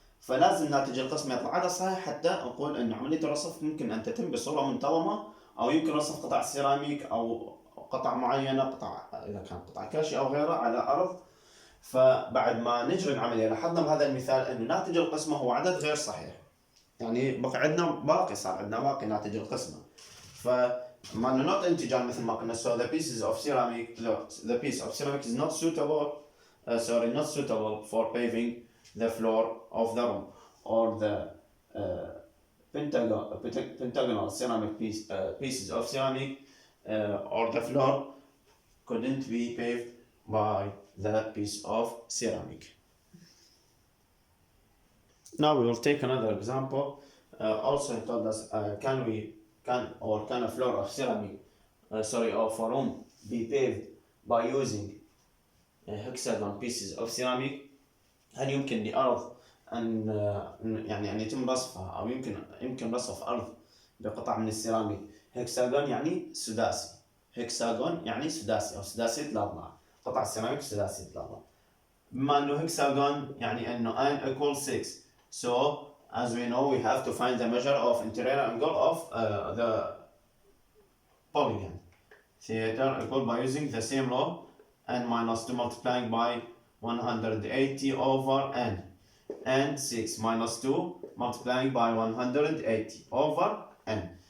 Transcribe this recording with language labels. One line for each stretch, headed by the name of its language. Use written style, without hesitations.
Arabic: فلازم ناتج القسمة يطلع عدد صحيح حتى نقول ان عملية الرصف ممكن ان تتم بصورة منتظمة، او يمكن رصف قطع السيراميك او قطع معينة، قطع اذا كان قطع كاشي او غيره على ارض. فبعد ما نجري العملية لاحظنا بهذا المثال انه ناتج القسمة هو عدد غير صحيح، يعني بقى عندنا باقي، صار عندنا باقي ناتج القسمة. فما انه
English: not integer
Arabic: مثل ما قلنا.
English: so the pieces of ceramic the piece of ceramic is not suitable not suitable for paving the floor of the room, or the pentagonal ceramic pieces of ceramic or the floor couldn't be paved by the piece of ceramic. Now we will take another example. Also he told us can a floor of ceramic of a room be paved by using hexagon pieces of ceramic.
Arabic: هل يمكن لأرض أن يعني أن يتم رصفها، أو يمكن رصف أرض بقطع من السيراميك هكساغون يعني سداسي، هكساغون يعني سداسي أو سداسية الأضلاع، قطع السيراميك سداسية الأضلاع. بما أنه هكساغون يعني أنه
English: n equals 6. So as we know we have to find the measure of interior angle of the polygon. Theater equal by using the same law, n minus 2 multiplying by 180 over n, and 6 minus 2 multiplying by 180 over n.